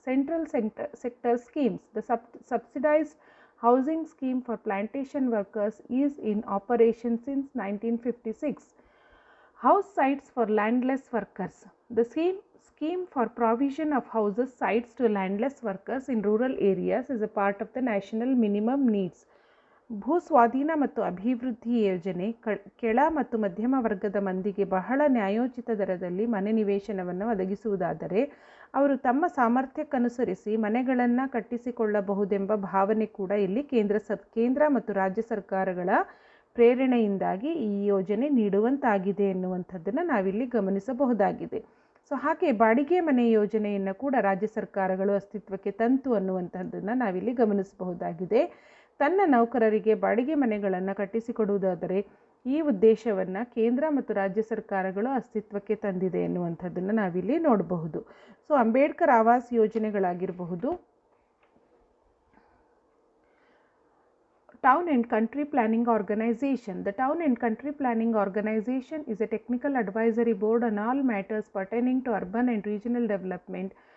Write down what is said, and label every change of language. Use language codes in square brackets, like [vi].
[en] Central sector schemes. The subsidized housing scheme for plantation workers is in operation since 1956. House sites for landless workers. The scheme for provision of houses sites to landless workers in rural areas is a part of the national minimum needs. [kn] ಭೂ ಸ್ವಾಧೀನ ಮತ್ತು ಅಭಿವೃದ್ಧಿ ಯೋಜನೆ ಕೆಳ ಮತ್ತು ಮಧ್ಯಮ ವರ್ಗದ ಮಂದಿಗೆ ಬಹಳ ನ್ಯಾಯೋಚಿತ ದರದಲ್ಲಿ ಮನೆ ನಿವೇಶನವನ್ನು ಒದಗಿಸುವುದಾದರೆ ಅವರು ತಮ್ಮ ಸಾಮರ್ಥ್ಯಕ್ಕನುಸರಿಸಿ ಮನೆಗಳನ್ನು ಕಟ್ಟಿಸಿಕೊಳ್ಳಬಹುದೆಂಬ ಭಾವನೆ ಕೂಡ ಇಲ್ಲಿ ಕೇಂದ್ರ ಮತ್ತು ರಾಜ್ಯ ಸರ್ಕಾರಗಳ ಪ್ರೇರಣೆಯಿಂದಾಗಿ ಈ ಯೋಜನೆ ನೀಡುವಂತಾಗಿದೆ ಎನ್ನುವಂಥದ್ದನ್ನು ನಾವಿಲ್ಲಿ ಗಮನಿಸಬಹುದಾಗಿದೆ. ಸೊ ಹಾಗೆ ಬಾಡಿಗೆ ಮನೆ ಯೋಜನೆಯನ್ನು ಕೂಡ ರಾಜ್ಯ ಸರ್ಕಾರಗಳು ಅಸ್ತಿತ್ವಕ್ಕೆ ತಂತು ಅನ್ನುವಂಥದ್ದನ್ನು ನಾವಿಲ್ಲಿ ಗಮನಿಸಬಹುದಾಗಿದೆ. ತನ್ನ ನೌಕರರಿಗೆ ಬಾಡಿಗೆ ಮನೆಗಳನ್ನು ಕಟ್ಟಿಸಿಕೊಡುವುದಾದರೆ ಈ ಉದ್ದೇಶವನ್ನು ಕೇಂದ್ರ ಮತ್ತು ರಾಜ್ಯ ಸರ್ಕಾರಗಳು ಅಸ್ತಿತ್ವಕ್ಕೆ ತಂದಿದೆ ಎನ್ನುವಂಥದ್ದನ್ನು ನಾವಿಲ್ಲಿ ನೋಡಬಹುದು. So Ambedkar Awas ಯೋಜನೆಗಳಾಗಿರಬಹುದು, Town and Country Planning Organization. [en] The Town and Country Planning Organization is a technical advisory board on all matters pertaining to urban and regional development.